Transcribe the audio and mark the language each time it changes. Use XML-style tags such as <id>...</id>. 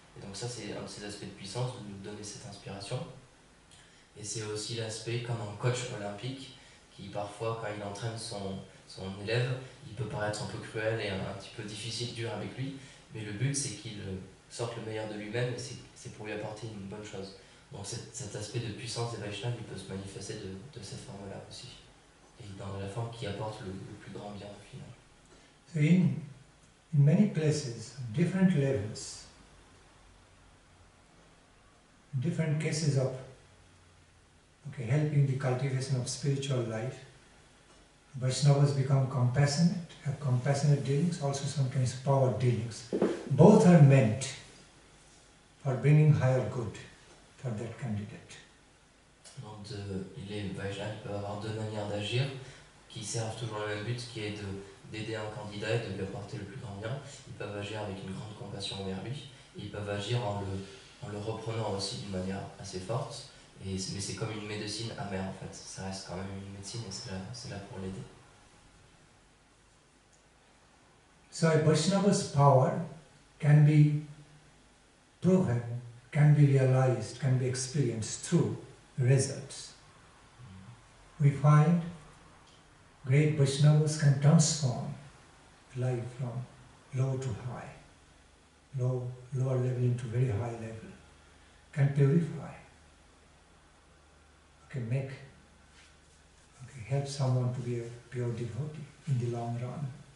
<fr>Et donc ça, c'est un de ces aspects de puissance, de nous donner cette inspiration. Et c'est aussi l'aspect comme un coach olympique, qui parfois, quand il entraîne son élève, il peut paraître un peu cruel et un petit peu difficile, dur avec lui, mais le but c'est qu'il sorte le meilleur de lui-même et c'est pour lui apporter une bonne chose. Donc cet aspect de puissance des Vaishnavas, il peut se manifester de cette forme-là aussi, et dans la forme qui apporte le plus grand bien au final.</fr> <en>So in many places, different levels, different cases of helping the cultivation of spiritual life, Vaishnavas become compassionate, have compassionate dealings, also sometimes power dealings. Both are meant for bringing higher good for that candidate.</en> <fr>Donc les Vaishnavas peuvent avoir deux manières d'agir qui servent toujours le même but, qui est d'aider un candidat et de lui apporter le plus grand bien. Ils peuvent agir avec une grande compassion envers lui, et ils peuvent agir en en le reprenant aussi d'une manière assez forte. Mais c'est comme une médecine amère en fait. Ça reste quand même une médecine et c'est là pour l'aider.</fr> <en>So a Vaishnava's power can be proven, can be realized, can be experienced through results. We find great Vaishnavas can transform life from low to high, lower level into very high level, can purify, can make, help someone to be a pure devotee in the long run.</en>